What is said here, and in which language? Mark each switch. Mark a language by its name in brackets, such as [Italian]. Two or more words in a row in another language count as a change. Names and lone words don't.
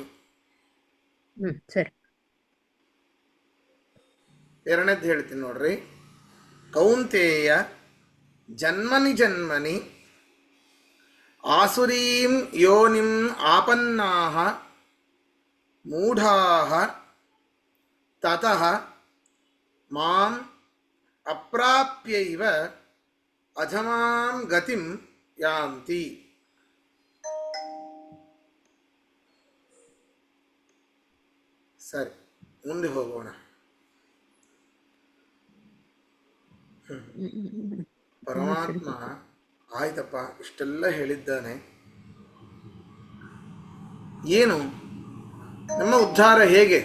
[Kannada] ಸರಿ. ಎರಡನೇದ್ದು ಹೇಳ್ತೀನಿ ನೋಡ್ರಿ. [Sanskrit] ಕೌಂತೇಯ ಜನ್ಮನಿ ಜನ್ಮನಿ ಆಸುರೀಂ ಯೋನಿಂ ಆಪನ್ನಾಹ ಮೂಢಾಹ ತತಃ ಮಾಂ ಅಪ್ರಾಪ್ಯೈವ ಅಧಮಾಂ ಗತಿಂ ಯಾಂತಿ. [Kannada] ಸರಿ, ಮುಂದೆ ಹೋಗೋಣ. ಪರಮಾತ್ಮ ಆಯ್ತಪ್ಪ ಇಷ್ಟೆಲ್ಲ ಹೇಳಿದ್ದಾನೆ, ಏನು ನಮ್ಮ ಉದ್ಧಾರ ಹೇಗೆ?